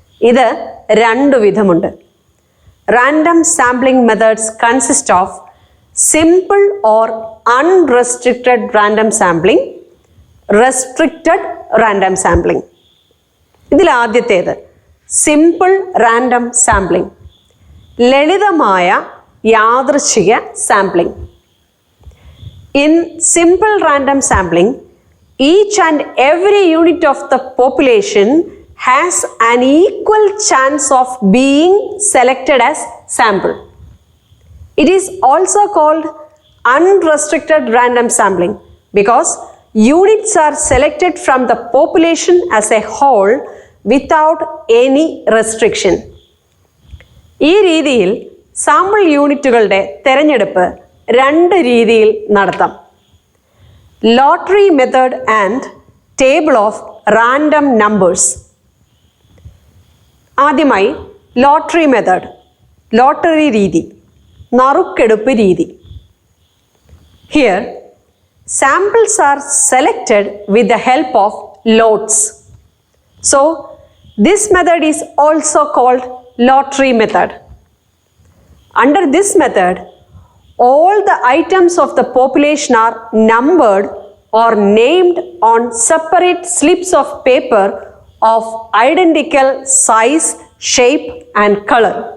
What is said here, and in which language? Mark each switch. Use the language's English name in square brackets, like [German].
[Malayalam] ഇത് രണ്ടു വിധമുണ്ട്. [English] Random sampling methods consist of simple or unrestricted random sampling, restricted random sampling. [Malayalam] ഇതിൽ ആദ്യത്തേത് simple random sampling, ലളിതമായ യാദൃച്ഛിക sampling. [English] In simple random sampling, each and every unit of the population has an equal chance of being selected as sample. It is also called unrestricted random sampling because units are selected from the population as a whole without any restriction. [Malayalam] ഈ രീതിയിൽ sample യൂണിറ്റുകളുടെ തിരഞ്ഞെടുപ്പ് രണ്ട് രീതിയിൽ നടത്താം. [English] Lottery method and table of random numbers. [Malayalam] ആദ്യമായി lottery method, lottery രീതി, നറുക്കെടുപ്പ് രീതി. [English] Here samples are selected with the help of lots. So this method is also called lottery method. Under this method, all the items of the population are numbered or named on separate slips of paper of identical size, shape and color.